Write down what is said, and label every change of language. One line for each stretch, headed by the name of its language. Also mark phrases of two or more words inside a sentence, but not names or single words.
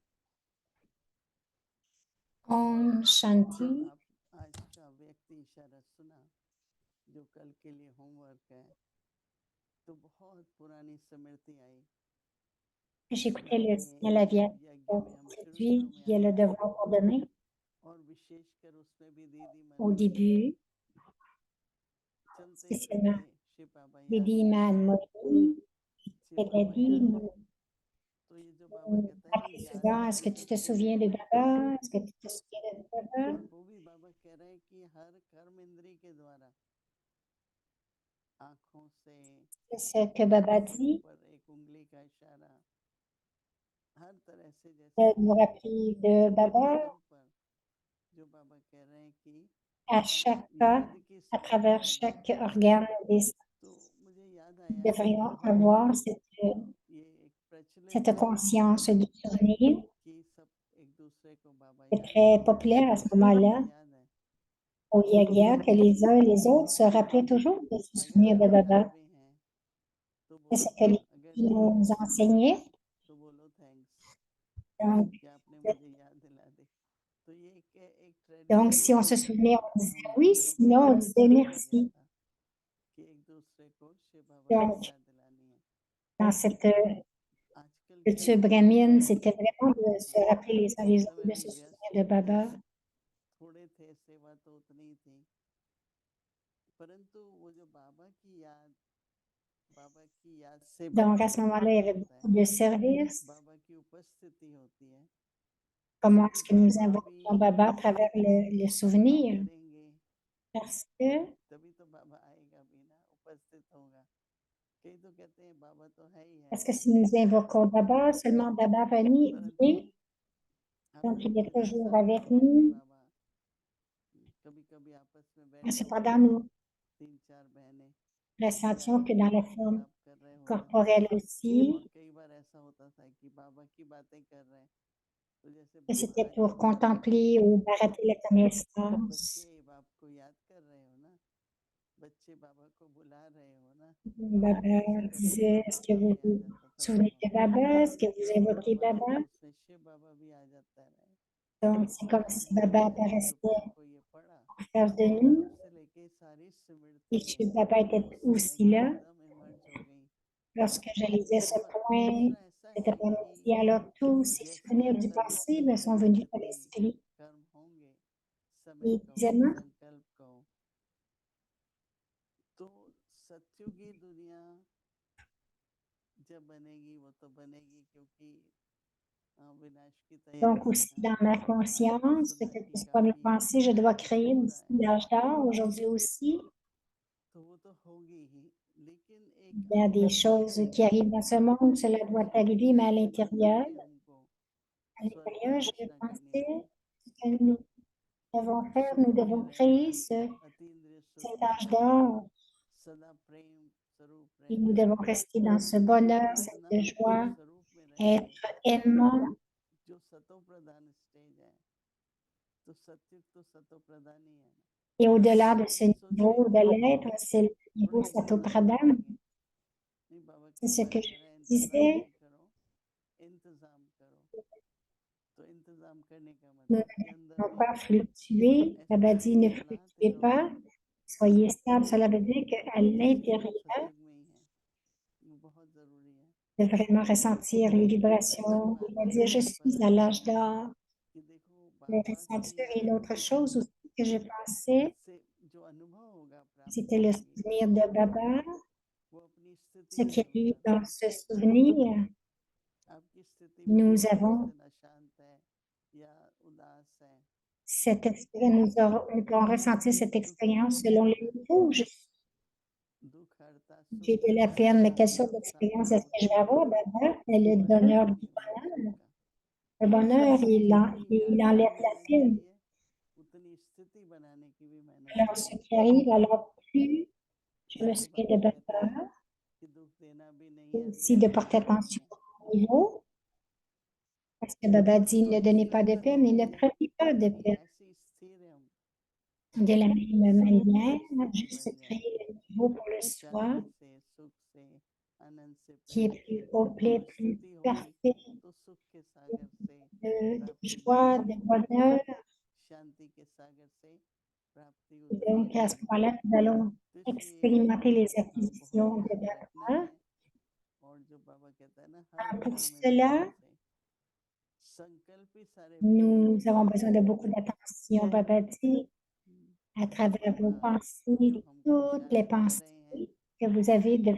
Hindi: ओम शांति। आप आज का व्यक्ति इशारा सुना जो कल के लिए होमवर्क है, तो बहुत पुरानी स्मृति आई।
French: J'écoutais le
Hindi: ये
French: signal aviatique
Hindi: यज्ञ में हम शुरू
French: aujourd'hui,
Hindi: में
French: il y a
Hindi: आए
French: le devoir pour demain.
Hindi: और विशेषकर उसमें भी दीदी
French: Au
Hindi: मनोज
French: début,
Hindi: चलते
French: spécialement,
Hindi: फिरते शिव बाबा याद
French: Lady
Hindi: दिलाते
French: Man
Hindi: हैं,
French: Moïse,
Hindi: शिव
French: elle a
Hindi: बाबा
French: dit,
Hindi: याद दिलाते हैं। तो ये जो बाबा
French: nous
Hindi: कहता है ना,
French: rappelait
Hindi: याद
French: souvent, est-ce que
Hindi: रखने
French: tu
Hindi: की
French: te souviens de
Hindi: सेवा,
French: Baba? Est-ce que tu te souviens de Baba?
Hindi: वो भी बाबा कह रहे हैं कि हर कर्म इंद्री के द्वारा आंखों से
French: C'est ce que Baba
Hindi: आंखों के
French: dit,
Hindi: ऊपर एक उंगली का इशारा, हर तरह से जैसे
French: de nous rappeler de
Hindi: हर
French: Baba
Hindi: कदम पर जो बाबा कह रहे हैं कि
French: à chaque pas,
Hindi: याद की
French: à
Hindi: स्मृति
French: travers
Hindi: दिलाओ।
French: chaque organe des sens.
Hindi: तो मुझे याद
French: Nous
Hindi: आया
French: devrions
Hindi: कि
French: avoir
Hindi: ये एक प्रचलित
French: cette
Hindi: है
French: conscience du souvenir.
Hindi: कि सब एक दूसरे को बाबा
French: C'est
Hindi: याद
French: très
Hindi: दिलाते हैं।
French: populaire à ce
Hindi: सबको
French: moment-là.
Hindi: याद है
French: Au Yagya, que les uns et les autres se rappelaient
Hindi: और
French: toujours de se
Hindi: अगर
French: souvenir de
Hindi: आप याद
French: Baba.
Hindi: भी हैं तो
French: C'est ce
Hindi: बोलो,
French: que les
Hindi: अगर
French: filles
Hindi: नहीं
French: nous
Hindi: है
French: enseignaient.
Hindi: तो बोलो थैंक्स
French: Donc,
Hindi: कि आपने मुझे याद दिला दी। तो ये एक
French: donc,
Hindi: ट्रेडिशन
French: si on
Hindi: था
French: se souvenait, on disait oui,
Hindi: हम लोगों
French: sinon
Hindi: में
French: on disait
Hindi: चला आ गया
French: merci.
Hindi: था कि एक दूसरे को शिव बाबा की
French: Donc,
Hindi: याद दिलानी है।
French: dans cette
Hindi: आजकल क्या
French: culture
Hindi: है,
French: brahmine, c'était vraiment de se
Hindi: हम
French: rappeler les uns
Hindi: उस
French: les autres,
Hindi: समय
French: de
Hindi: भी
French: se souvenir
Hindi: व्यस्त
French: de Baba.
Hindi: थोड़े थे, सेवा तो उतनी ही थी, परंतु वो जो बाबा की याद से
French: Donc,
Hindi: बाबा
French: à ce
Hindi: का
French: moment-là, il y
Hindi: ध्यान
French: avait
Hindi: होता
French: beaucoup
Hindi: है,
French: de services.
Hindi: बाबा की उपस्थिति होती है।
French: Comment
Hindi: क्योंकि
French: est-ce que nous
Hindi: बाबा भी
French: invoquions Baba à travers le
Hindi: उपस्थिति
French: souvenir?
Hindi: करेंगे
French: Parce que,
Hindi: तभी तो बाबा आएगा भी ना, उपस्थित होगा। कई तो कहते हैं बाबा तो है ही है,
French: parce que si nous invoquons Baba, seulement Baba vient,
Hindi: परंतु आप
French: donc il est
Hindi: देखिए ऐसा
French: toujours
Hindi: होता
French: avec
Hindi: है कि
French: nous.
Hindi: बाबा कभी कभी आपस में
French: Mais
Hindi: बैठे
French: cependant,
Hindi: होते हैं,
French: nous
Hindi: 3-4 बहनें
French: ressentions
Hindi: याद
French: que
Hindi: की
French: dans la forme
Hindi: वार्तालाप कर रहे होते हैं,
French: corporelle
Hindi: और
French: aussi,
Hindi: कई बार ऐसा होता था कि बाबा की बातें कर रहे हैं, तो जैसे
French: que
Hindi: बाबा
French: c'était
Hindi: आ
French: pour
Hindi: जाते हैं,
French: contempler ou barater la
Hindi: बच्चे
French: connaissance.
Hindi: बाप को याद कर रहे हो ना, बच्चे बाबा को बुला रहे हो ना,
French: Baba
Hindi: ऐसे करते
French: disait,
Hindi: करते
French: est-ce que
Hindi: बाबा
French: vous
Hindi: आ
French: vous
Hindi: जाता था
French: souvenez
Hindi: बाबा।
French: de Baba? Est-ce que vous invoquez
Hindi: बाबा
French: Baba?
Hindi: नहीं तो उसमें शिव बाबा भी आ जाता है।
French: Donc, c'est comme
Hindi: आज
French: si
Hindi: दीदी
French: Baba
Hindi: मैंने
French: apparaissait
Hindi: दोपहर को ये पढ़ा,
French: en face de
Hindi: तब
French: nous
Hindi: से लेके सारी
French: et
Hindi: स्मृतियाँ
French: que Baba était
Hindi: उस समय
French: aussi
Hindi: की
French: là.
Hindi: एकदम इमर्ज हो गई।
French: Lorsque je lisais ce
Hindi: और
French: point,
Hindi: दूसरा ऐसा
French: cet
Hindi: है कि
French: après-midi, alors tous ces
Hindi: जैसे
French: souvenirs du
Hindi: कर्म
French: passé
Hindi: की
French: me sont venus à
Hindi: स्मृति,
French: l'esprit.
Hindi: कर्म होंगे, समय
French: Et
Hindi: कहो,
French: deuxièmement,
Hindi: संकल्प कहो, तो सत्युगी दुनिया जब बनेगी वो तो बनेगी, क्योंकि विनाश की
French: donc
Hindi: तैयारी
French: aussi
Hindi: है।
French: dans ma
Hindi: आजकल
French: conscience,
Hindi: सुना
French: quelles
Hindi: कि
French: que soient mes
Hindi: काफी
French: pensées, je dois
Hindi: कुछ
French: créer
Hindi: हो
French: aussi
Hindi: रहा है,
French: l'âge d'or aujourd'hui aussi.
Hindi: तो वो तो होगी ही, लेकिन
French: Il
Hindi: एक
French: y a des
Hindi: अंतर है
French: choses qui arrivent dans ce monde, cela doit arriver, mais
Hindi: ये हमको
French: à
Hindi: स्वर
French: l'intérieur, je
Hindi: प्रतिष्ठा करनी
French: pensais
Hindi: है।
French: ce que nous devons faire, nous
Hindi: सुख में
French: devons
Hindi: रहना,
French: créer
Hindi: अतीन्द्रिय सुख
French: cet
Hindi: में
French: âge
Hindi: रहना,
French: d'or
Hindi: सदा प्रेम स्वरूप
French: et nous
Hindi: रहना,
French: devons rester dans ce bonheur,
Hindi: आत्मा
French: cette joie,
Hindi: स्वरूप में रहेंगे।
French: être aimant.
Hindi: जो सतो प्रधान स्टेज है, तो सत्युग तो सतो प्रधान ही है ना।
French: Et au-delà de ce
Hindi: सोचो
French: niveau
Hindi: एक
French: de
Hindi: बार
French: l'être, c'est le niveau
Hindi: थोड़ा इंतजाम
French: Satopradhan.
Hindi: करेंगे, नहीं बाबा
French: C'est
Hindi: कई
French: ce
Hindi: बार
French: que
Hindi: कह
French: je
Hindi: रहे हैं इंतजाम
French: disais.
Hindi: नहीं करो, इंतजाम करो। तो इंतजाम करने का
French: Nous
Hindi: मतलब कि
French: ne
Hindi: अंदर
French: devons
Hindi: में
French: pas fluctuer.
Hindi: ऐसे
French: Baba dit ne
Hindi: चलाते
French: fluctuez
Hindi: रहो,
French: pas, soyez stable. Cela veut dire qu'à
Hindi: तो इसलिए वो
French: l'intérieur,
Hindi: सत्युग में ही है, वो बहुत जरूरी है।
French: de vraiment ressentir les
Hindi: तो ऐसी
French: vibrations. Il va
Hindi: बातें
French: dire, je
Hindi: यहाँ पर
French: suis à
Hindi: आई
French: l'âge
Hindi: हैं
French: d'or.
Hindi: कि देखो
French: Le
Hindi: बाबा
French: ressentir.
Hindi: की
French: Et l'autre chose aussi que je pensais,
Hindi: से जो अनुभव होगा,
French: c'était
Hindi: प्राप्ति
French: le
Hindi: होगी,
French: souvenir de Baba.
Hindi: वो अपनी स्थिति
French: Ce
Hindi: में
French: qui est
Hindi: होगा।
French: dans ce souvenir,
Hindi: आपकी स्थिति में
French: nous
Hindi: जिस
French: avons
Hindi: दिन अशांत है या उदास है,
French: cette expérience, nous pourrons ressentir cette expérience selon le niveau.
Hindi: दुख हरता,
French: J'ai
Hindi: सुख
French: de la
Hindi: हरता,
French: peine, mais quelle sorte
Hindi: सब
French: d'expérience
Hindi: सामने
French: est-ce que je vais
Hindi: होता
French: avoir?
Hindi: है,
French: Baba est le
Hindi: वो
French: donneur
Hindi: अहम
French: du
Hindi: नहीं है
French: bonheur.
Hindi: उसका।
French: Le bonheur,
Hindi: स्थिति
French: il
Hindi: आसान
French: enlève la
Hindi: होना
French: peine.
Hindi: चाहिए, उतनी स्थिति बनाने की भी मेहनत
French: Alors, ce
Hindi: करो।
French: qui arrive, alors plus je me
Hindi: इसलिए
French: souviens
Hindi: बाबा
French: de
Hindi: कहते हैं
French: Baba,
Hindi: कि दुख देना भी नहीं
French: et
Hindi: है,
French: aussi
Hindi: दुख
French: de
Hindi: लेना
French: porter
Hindi: भी नहीं
French: attention
Hindi: है।
French: au niveau, parce que Baba dit
Hindi: तो
French: ne
Hindi: इस
French: donnez pas de
Hindi: तरह से
French: peine et ne
Hindi: रहिए
French: prenez pas de
Hindi: कि
French: peine.
Hindi: ऐसी स्थिर हम
French: De la même
Hindi: सब
French: manière,
Hindi: परिस्थिति
French: juste
Hindi: बन जाए,
French: créer le niveau pour le soi
Hindi: शांति से, सुख से, आनंद से
French: qui est
Hindi: प्रेम
French: plus
Hindi: से,
French: complet,
Hindi: और
French: plus
Hindi: स्थिति होगी
French: parfait,
Hindi: तो सुख के सागर से
French: de
Hindi: प्राप्ति भी
French: joie, de
Hindi: होगी,
French: bonheur.
Hindi: शांति के सागर से प्राप्ति
French: Et
Hindi: उतनी
French: donc, à ce
Hindi: होगी।
French: moment-là, nous allons
Hindi: तो इसलिए
French: expérimenter les
Hindi: हाँ बहुत
French: acquisitions de
Hindi: ध्यान रखना
French: Baba.
Hindi: है। और जो बाबा कहता है ना, हर
French: Pour
Hindi: कर्म
French: cela,
Hindi: ध्यान से, संकल्प ही सारे
French: nous
Hindi: पूर्ण
French: avons
Hindi: हो
French: besoin de
Hindi: जाते
French: beaucoup
Hindi: हैं।
French: d'attention. Baba dit, à travers vos
Hindi: बाबा जो
French: pensées,
Hindi: हमको
French: toutes les
Hindi: इशारा दे रहे हैं
French: pensées que vous avez
Hindi: कि